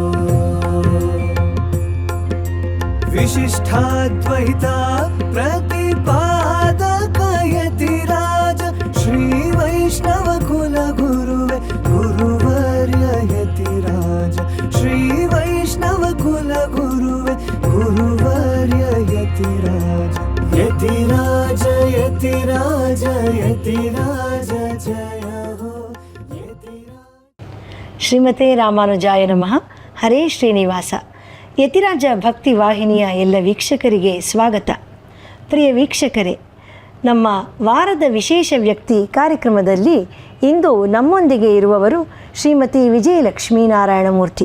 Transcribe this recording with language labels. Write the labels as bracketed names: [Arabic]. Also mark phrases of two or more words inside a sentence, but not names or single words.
[Sanskrit] विशिष्टाद्वैता प्रतिपादक यतिराज श्री वैष्णव कुल गुरुवे गुरुवर्य यतिराज श्री वैष्णव कुल गुरुवे गुरुवर्य यतिराज यतिराज यतिराज यतिराज जय हो ಶ್ರೀಮತೆ ರಾಮಾನುಜಾಯ ನಮಃ. ಹರೇ ಶ್ರೀನಿವಾಸ. [Kannada] ಯತಿರಾಜ ಭಕ್ತಿ ವಾಹಿನಿಯ ಎಲ್ಲ ವೀಕ್ಷಕರಿಗೆ ಸ್ವಾಗತ. ಪ್ರಿಯ ವೀಕ್ಷಕರೇ, ನಮ್ಮ ವಾರದ ವಿಶೇಷ ವ್ಯಕ್ತಿ ಕಾರ್ಯಕ್ರಮದಲ್ಲಿ ಇಂದು ನಮ್ಮೊಂದಿಗೆ ಇರುವವರು ಶ್ರೀಮತಿ ವಿಜಯಲಕ್ಷ್ಮೀನಾರಾಯಣಮೂರ್ತಿ.